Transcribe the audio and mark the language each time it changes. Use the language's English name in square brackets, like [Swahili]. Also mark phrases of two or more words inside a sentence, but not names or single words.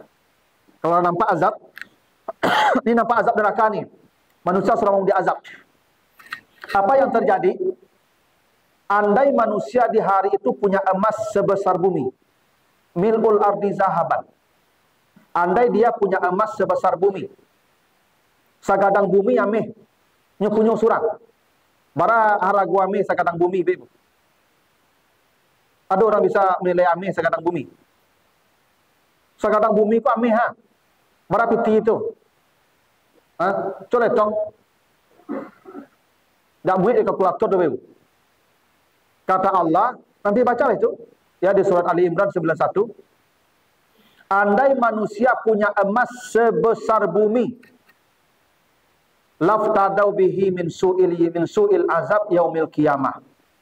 [Indonesian] Kalau nampak azab, ini nampak azab neraka nih. Manusia sudah mau diazab. Apa yang terjadi? Andai manusia di hari itu punya emas sebesar bumi, [Arabic] ملء الأرض ذهبا. [Indonesian] Andai dia punya emas sebesar bumi, [Minangkabau] sagadang bumi ameh, nyukunyo surang. Bara haragu ameh sagadang bumi, Ibu. [Indonesian] Ada orang bisa menilai [Minangkabau] ameh sagadang bumi. Sagadang bumi ku ameh ha. Bara piti itu. Ha? Coba tong. Dak buat di kalkulator tu Ibu. [Indonesian] Kata Allah, nanti baca itu ya di surat Ali Imran 91. Andai manusia punya emas sebesar bumi, [Arabic] لافتدوا به من سوء العذاب يوم القيامة.